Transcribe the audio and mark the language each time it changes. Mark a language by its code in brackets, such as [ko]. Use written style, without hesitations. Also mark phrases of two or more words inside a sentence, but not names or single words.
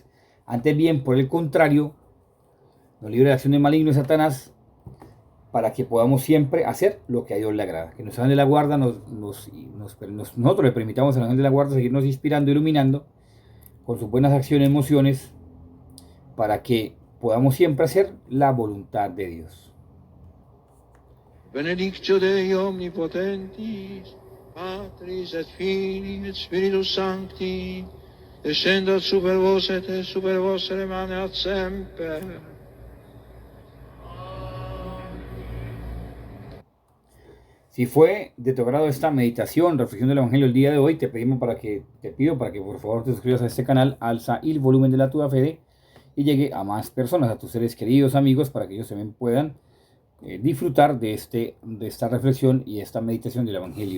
[es] Antes bien, por el contrario, nos libre de la acción del maligno de Satanás, para que podamos siempre hacer lo que a Dios le agrada. Que nuestro ángel de la guarda nosotros le permitamos al ángel de la guarda seguirnos inspirando, iluminando con sus buenas acciones, emociones, para que podamos siempre hacer la voluntad de Dios. [la] Benedictio Dei omnipotentis, Patris et Filii et Spiritus Sancti, descendat super vos et super vostre maneat semper. [es] Si fue de tu agrado esta meditación, reflexión del Evangelio el día de hoy, te pido para que por favor te suscribas a este canal, alza el volumen de la Tua Fede y llegue a más personas, a tus seres queridos, amigos, para que ellos también puedan disfrutar de esta reflexión y esta meditación del Evangelio.